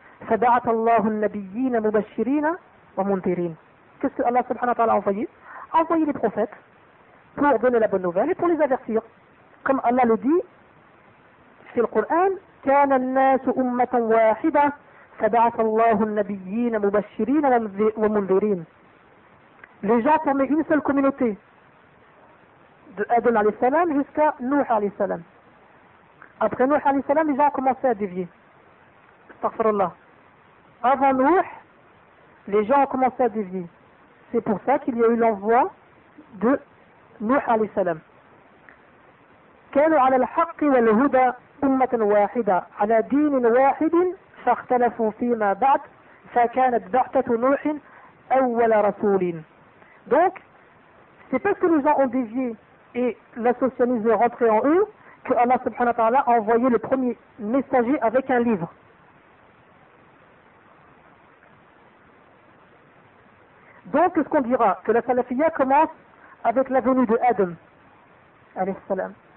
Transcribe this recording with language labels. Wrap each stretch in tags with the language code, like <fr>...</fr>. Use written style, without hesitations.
<ar>فبعث الله النبيين مبشرين ومنذرين.</ar> <fr>Qu'est-ce que Allah subhanahu wa ta'ala a envoyé? Envoyé les prophètes pour donner la bonne nouvelle et pour les avertir. Comme Allah le dit dans le Coran,</fr> <ar>كان الناس أمة واحدة فبعث الله النبيين مبشرين ومنذرين.</ar> <fr>Les gens formaient une seule communauté de Adam alayhi salam jusqu'à Nuh alayhi salam. Après Nuh alayhi salam, les gens commençaient à dévier. Astaghfirullah. Avant Nuh, les gens ont commencé à dévier. C'est pour ça qu'il y a eu l'envoi de Nuh alayhi salam.</fr> <ar>كانوا على الحق والهدى أمة واحدة على دين واحد فاختلفوا فيما بعد فكانت بعثة نوح أول رسول.</ar> <fr>Donc, c'est parce que les gens ont dévié et l'associanisme est rentré en eux que Allah subhanahu wa ta'ala a envoyé le premier messager avec un livre. Donc, qu'est-ce qu'on dira? Que la salafia commence avec la venue de Adam, alayhi salam.</fr>